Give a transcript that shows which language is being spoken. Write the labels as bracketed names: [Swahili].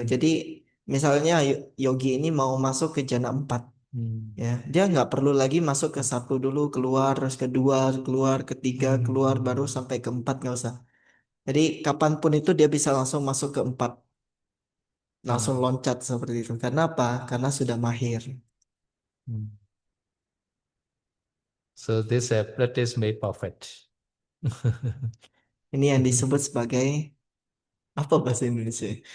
[Indonesian] Jadi misalnya yogi ini mau masuk ke jana 4, ya, dia nggak perlu lagi masuk ke 1 dulu keluar, terus kedua keluar, ketiga keluar, baru sampai ke 4, nggak usah. Jadi kapanpun itu dia bisa langsung masuk ke 4, langsung loncat seperti itu. Karena apa? Karena sudah mahir. [English] So this practice made perfect. [Indonesian] Ini yang disebut sebagai apa bahasa Indonesia?